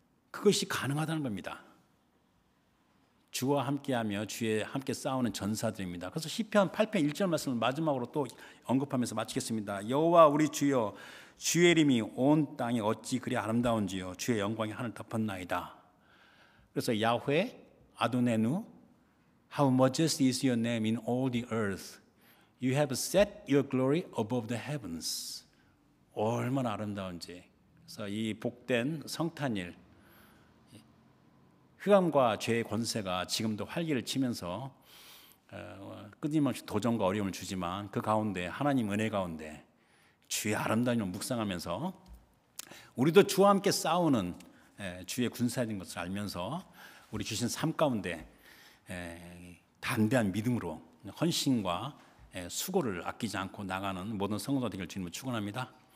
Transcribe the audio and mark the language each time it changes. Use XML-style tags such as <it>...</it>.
<ko>그것이 가능하다는 겁니다. 주와 함께하며 주의 함께 싸우는 전사들입니다. 그래서 시편 8편 1절 말씀을 마지막으로 또 언급하면서 마치겠습니다. 여호와 우리 주여, 주의 이름이 온 땅에 어찌 그리 아름다운지요, 주의 영광이 하늘 덮었나이다.</ko> <en>그래서</en> <he>야훼 아도네누,</he> <en>how majestic is your name in all the earth. You have set your glory above the heavens.</en> <ko>얼마나 아름다운지. 그래서 이 복된 성탄일, 흑암과 죄의 권세가 지금도 활기를 치면서 끊임없이 도전과 어려움을 주지만 그 가운데 하나님 은혜 가운데 주의 아름다운 이름 묵상하면서 우리도 주와 함께 싸우는 주의 군사인 것을 알면서 우리 주신 삶 가운데 담대한 믿음으로 헌신과 수고를 아끼지 않고 나가는 모든 성도들 되길 주님을 축원합니다.</ko>